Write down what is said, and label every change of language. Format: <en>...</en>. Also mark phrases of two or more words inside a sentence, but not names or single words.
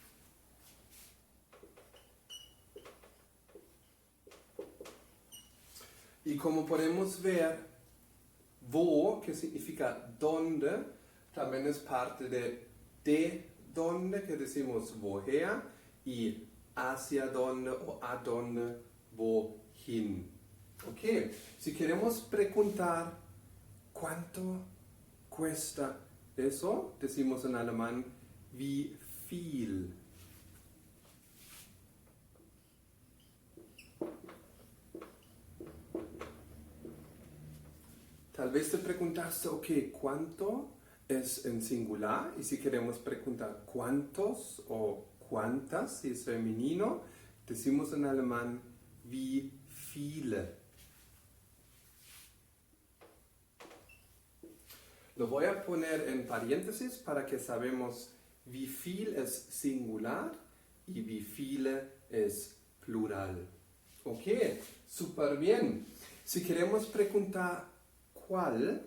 <es>Y como podemos ver, wo, que significa dónde, también es parte de dónde, que decimos woher, y hacia dónde o a dónde, wohin. Ok, si queremos preguntar cuánto cuesta eso, decimos en alemán</es> <de>wie viel.</de> <es>Tal vez te preguntaste, ok, ¿cuánto es en singular? Y si queremos preguntar cuántos o cuántas, si es femenino, decimos en alemán</es> <de>wie viele.</de> <es>Lo voy a poner en paréntesis para que sabemos</es> <de>wie viel</de> <es>es singular y</es> <de>wie viele</de> <es>es plural. Ok, súper bien. Si queremos preguntar ¿cuál?</es>